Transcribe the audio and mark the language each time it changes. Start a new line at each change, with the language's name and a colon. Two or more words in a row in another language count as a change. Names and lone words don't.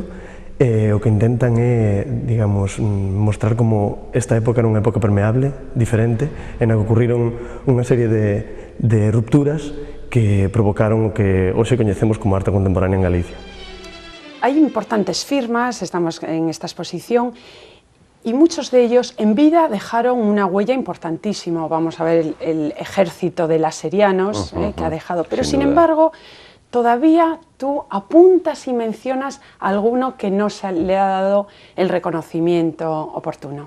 Galician: O que intentan é, digamos, mostrar como esta época era unha época permeable, diferente, en a que ocurriron unha serie de rupturas que provocaron o que hoxe coñecemos como arte contemporánea en Galicia.
Spanish: Hay importantes firmas, estamos en esta exposición, y muchos de ellos en vida dejaron una huella importantísima. Vamos a ver el ejército de laserianos que ha dejado, pero sin embargo, todavía tú apuntas y mencionas a alguno que no se le ha dado el reconocimiento oportuno.